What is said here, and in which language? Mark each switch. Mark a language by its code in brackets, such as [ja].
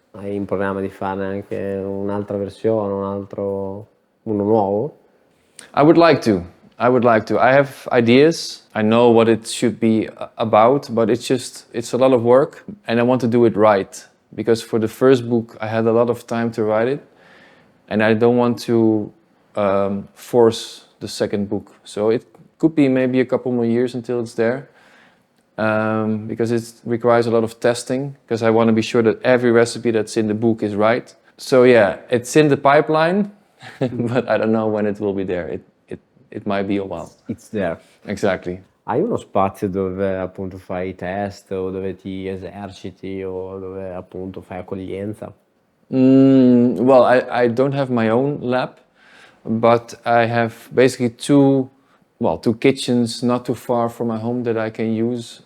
[it] Hai in programma di farne anche un'altra versione, uno nuovo? [en] I would like to. I would like to. I have ideas. I know what it should be about, but it's a lot of work and I want to do it right. Because for the first book, I had a lot of time to write it and I don't want to force the second book. So it could be maybe a couple more years until it's there. Because it requires a lot of testing, because I want to be sure that every recipe that's in the book is right. So yeah, it's in the pipeline, but I don't know when it will be there. It might be a while. It's there. Exactly. [it] Hai uno spazio dove appunto fai i test o dove ti eserciti o dove appunto fai accoglienza? [en] Well, I don't have my own lab, but I have basically two kitchens not too far from my home that I can use.